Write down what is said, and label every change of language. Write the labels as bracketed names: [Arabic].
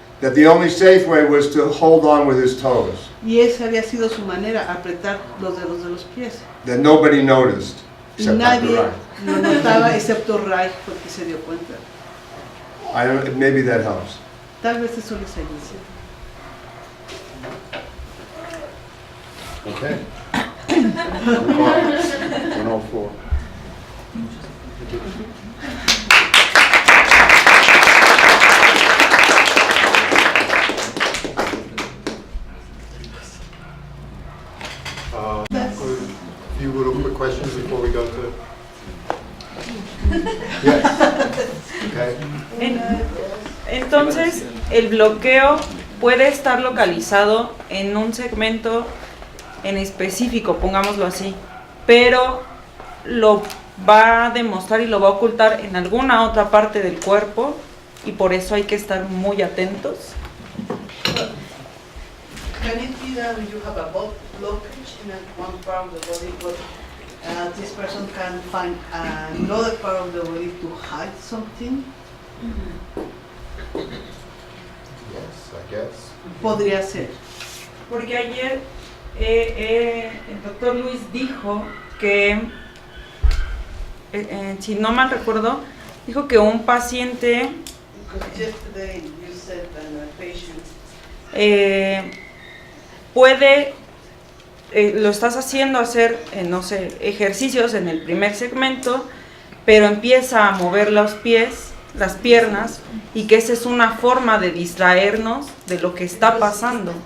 [English] that the only safe way was to hold on with his toes, [Spanish] Y esa había sido su manera, apretar los dedos de los pies. [English] that nobody noticed, [Spanish] Y [English] except Dr. [Spanish] nadie [English] Reich. [Spanish] lo notaba excepto Reich porque se dio cuenta. [English] I don't, maybe that helps. [Spanish] Tal vez eso les ayude. [English] Okay. 104. A few little quick questions before we go to... Yes. Okay. [Spanish] Entonces, el bloqueo puede estar localizado en un segmento en específico, pongámoslo así, pero lo va a demostrar y lo va a ocultar en alguna otra parte del cuerpo y por eso hay que estar muy atentos. [English] Can it be that you have a blockage in one part of the body, but this person can find another part of the body to hide something? Yes, I guess. [Spanish] Podría ser. Porque ayer el doctor Luis dijo que, si no mal recuerdo, dijo que un paciente [English] Because yesterday you said that a patient [Spanish] puede, lo estás haciendo hacer, no sé, ejercicios en el primer segmento, pero empieza a mover los pies, las piernas, y que esa es una forma de distraernos de lo que está pasando.